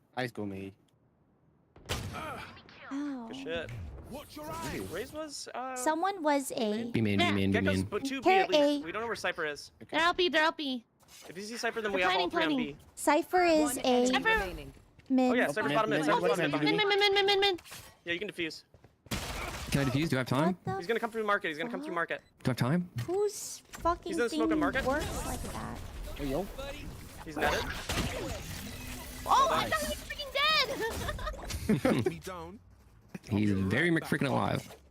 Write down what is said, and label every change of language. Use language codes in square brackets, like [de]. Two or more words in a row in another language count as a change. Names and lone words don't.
[en] Ice go me. Ow. Good shit. Raze was, Someone was a. B main, B main, B Gekko's main. but 2B Pair at least. A. We don't know where Cypher is. They're out B, they're out B. If you see Cypher, then They're we have all planning, 3 on B. Cypher is One a enemy Cypher- remaining. mid. Oh yeah, Cypher's Mid, bottom mid. mid, Cypher's mid, bottom mid. mid, behind Min, me. min, min, min, min, min. Yeah, you can defuse. Can I defuse? Do I have time? What the He's gonna come through market. He's gonna come through market. Do I have time? Whose fucking He's gonna smoke a thing market? works like that? Hey yo. He's netted. Oh, I Nice. thought he was freaking dead! He's very McFreaking alive.